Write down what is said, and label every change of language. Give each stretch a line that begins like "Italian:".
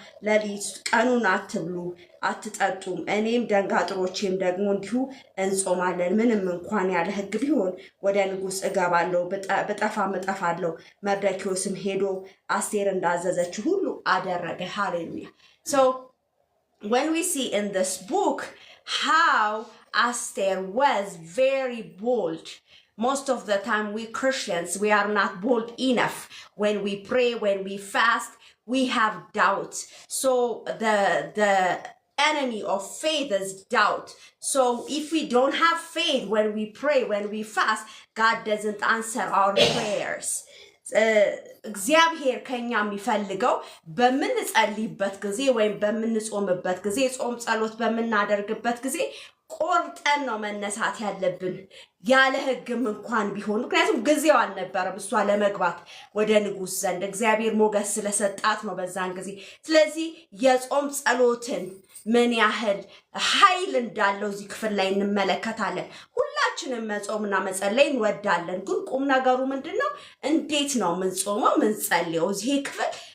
Amharic: ሌሊት ቀኑን አትብሉ አትጠጡም። እኔም ደንጋጥሮቼም ደግሞ እንዲሁ እንጾማለን። ምንም እንኳን ያለ ሕግ ቢሆን ወደ ንጉሥ እገባለሁ፣ ብጠፋም እጠፋለሁ። መርደኪዮስም ሄዶ አስቴር እንዳዘዘችው ሁሉ አደረገ። ሃሌሉያ።
English: So when we see in this book how Esther was very bold. Most of the time we Christians, we are not bold enough. When we pray, when we fast, we have doubts. So the enemy of faith is doubt. So if we don't have faith when we pray, when we fast, God doesn't answer our prayers.
Amharic: እግዚአብሔር ከኛ የሚፈልገው በመንጸልይበት ጊዜ ወይም በመንጾምበት ጊዜ ጾም ጸሎት በመናደርግበት ጊዜ ቆርጠን ነው መነሳት ያለብን ያለ ህግም እንኳን ቢሆን ምክንያቱም ጊዜው አልነበረም እሷ ለመግባት ወደ ንጉስ ዘንድ እግዚአብሔር ሞገስ ስለሰጣት ነው በዛን ጊዜ ስለዚህ የጾም ጸሎትን ምን ያህል ኃይል እንዳለው እዚህ ክፍል ላይ እንመለከታለን ሁላችንም መጾምና መጸለይ እንወዳለን ግን ቁም ነገሩ ምንድነው እንዴት ነው ምንጾመው ምንጸልየው እዚህ ክፍል